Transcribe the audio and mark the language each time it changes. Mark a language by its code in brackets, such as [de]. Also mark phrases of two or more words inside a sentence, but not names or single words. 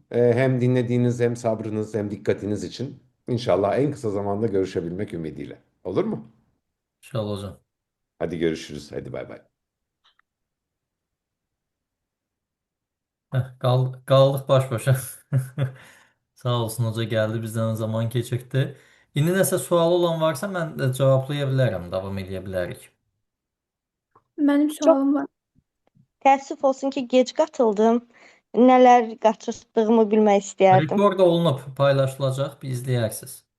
[tr] Hem dinlediğiniz hem sabrınız hem dikkatiniz için. İnşallah en kısa zamanda görüşebilmek ümidiyle. Olur mu? İnşallah hocam. Hadi görüşürüz. Hadi bay bay. [az] Qaldık baş-başa. Sağ olsun hoca gəldi, bizdən zaman keçirdi. İndi nəsə sualı olan varsa mən də cevablaya bilərəm, davam edə bilərik. [tr] Benim [az] Çox sualım var. təəssüf olsun ki, gec qatıldım. Nələr qaçırdığımı bilmək istəyərdim. Rekord olunub, paylaşılacaq, bir izləyərsiniz.